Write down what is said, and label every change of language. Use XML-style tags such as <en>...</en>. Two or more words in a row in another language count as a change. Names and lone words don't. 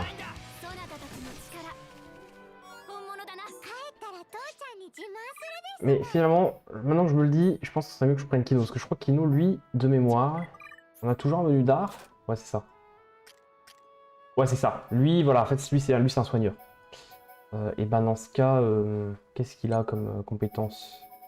<ja>そなたたちの力本物だな。帰ったら父ちゃんに自慢するです。</ja> <fr>Mais finalement, maintenant que je me le dis, je pense que ce serait mieux que je prenne Kino. Parce que je crois que Kino, lui, de mémoire, on a toujours un menu d'art. Ouais, c'est ça. Ouais, c'est ça. Lui, voilà, en fait, lui, c'est un soigneur. Et ben, dans ce cas, qu'est-ce qu'il a comme compétence?</fr>